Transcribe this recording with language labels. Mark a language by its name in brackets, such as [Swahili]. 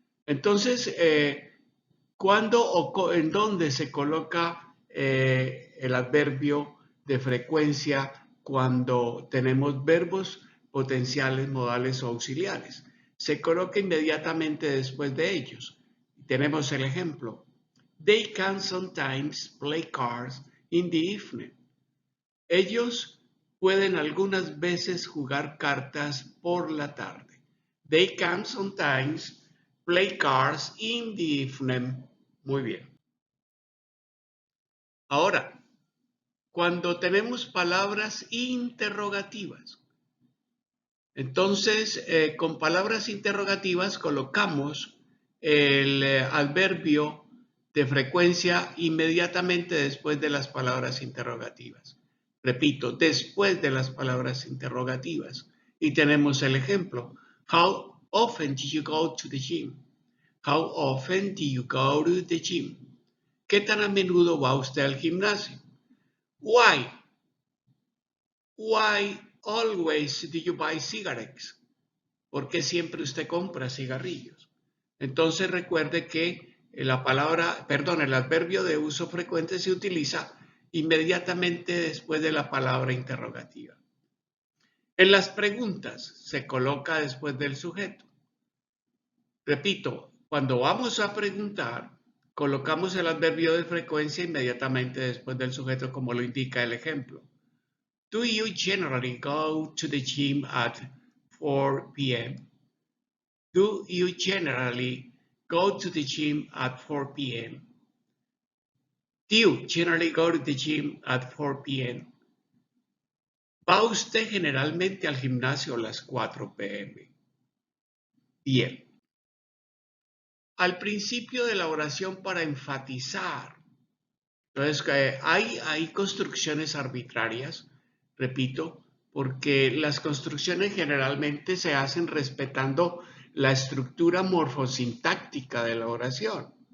[Spanish] Entonces, ¿cuándo o en dónde se coloca el adverbio de frecuencia cuando tenemos verbos potenciales, modales o auxiliares? Se coloca inmediatamente después de ellos. Tenemos el ejemplo. [English] They can sometimes play cards in the evening. [Spanish] Ellos pueden algunas veces jugar cartas por la tarde. [English] They can sometimes play cards in the evening. [Spanish] Muy bien. Ahora, cuando tenemos palabras interrogativas, entonces con palabras interrogativas colocamos el adverbio de frecuencia inmediatamente después de las palabras interrogativas. Repito, después de las palabras interrogativas. Y tenemos el ejemplo. [English] How often do you go to the gym? How often do you go to the gym? [Spanish] ¿Qué tan a menudo va usted al gimnasio? [English] Why? Why always do you buy cigarettes? [Spanish] ¿Por qué siempre usted compra cigarrillos? Entonces recuerde que el adverbio de uso frecuente se utiliza inmediatamente después de la palabra interrogativa. En las preguntas se coloca después del sujeto. Repito, cuando vamos a preguntar, colocamos el adverbio de frecuencia inmediatamente después del sujeto, como lo indica el ejemplo. [English] Do you generally go to the gym at 4 p.m.? Do you generally go to the gym at 4 p.m.? Do you generally go to the gym at 4 p.m.? [Spanish] ¿Va usted generalmente al gimnasio a las 4 p.m.? Bien. Al principio de la oración para enfatizar. Entonces, hay construcciones arbitrarias, repito, porque las construcciones generalmente se hacen respetando la estructura morfosintáctica de la oración.